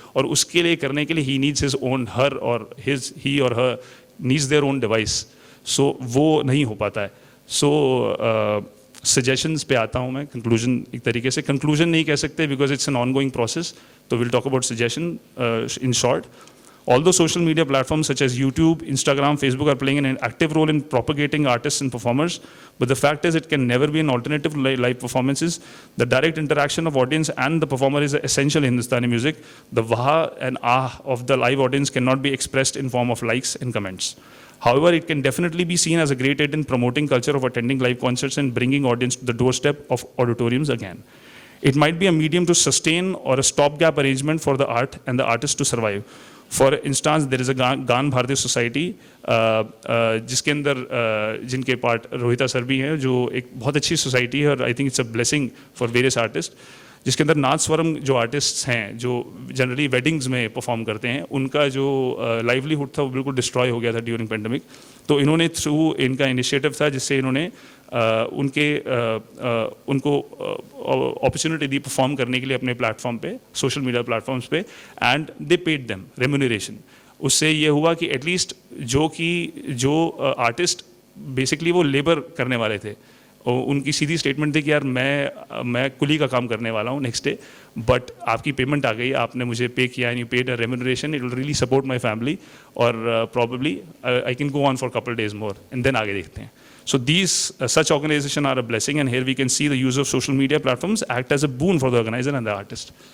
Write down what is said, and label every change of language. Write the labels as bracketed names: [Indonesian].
[Hindi] और उसके लिए करने के लिए [English] He needs his own, her और he और her needs their own device. [Hindi] सो वो नहीं हो पाता है. सो सजेशंस पे आता हूँ मैं. [English] conclusion, [Hindi] एक तरीके से कंक्लूजन नहीं कह सकते [English] Because it's an on going process, तो will talk about suggestion in short. Although social media platforms such as YouTube, Instagram, Facebook are playing an active role in propagating artists and performers, but the fact is it can never be an alternative to live performances. The direct interaction of audience and the performer is essential in Hindustani music. The wah and ah of the live audience cannot be expressed in form of likes and comments. However, it can definitely be seen as a great aid in promoting culture of attending live concerts and bringing audience to the doorstep of auditoriums again. It might be a medium to sustain or a stopgap arrangement for the art and the artist to survive. For instance there is a [Hindi] गान भारतीय society, जिसके अंदर जिनके part रोहिता sir भी हैं, जो एक बहुत अच्छी सोसाइटी है और [English] I think it's a blessing for various artist, [Hindi] जिसके अंदर नाद स्वरम जो आर्टिस्ट्स हैं जो जनरली वेडिंग्स में परफॉर्म करते हैं, उनका जो लाइवलीहुड था वो बिल्कुल डिस्ट्रॉय हो गया था ड्यूरिंग पेंडेमिक. तो इन्होंने थ्रू इनका इनिशिएटिव था जिससे इन्होंने उनको अपॉर्चुनिटी दी परफॉर्म करने के लिए अपने प्लेटफॉर्म पे, सोशल मीडिया प्लेटफॉर्म्स पे, [English] And they paid them remuneration. [Hindi] उससे ये हुआ कि एटलीस्ट जो आर्टिस्ट बेसिकली वो लेबर करने वाले थे, उनकी सीधी स्टेटमेंट थी कि यार मैं कुली का काम करने वाला हूँ नेक्स्ट डे, बट आपकी पेमेंट आ गई, आपने मुझे पे किया [English] and you paid a remuneration, it will really support my family [Hindi] और [English] probably I can go on for couple days more and then [Hindi] आगे देखते हैं। [English] So these such organizations are a blessing, and here we can see the use of social media platforms act as a boon for the organizer and the artist.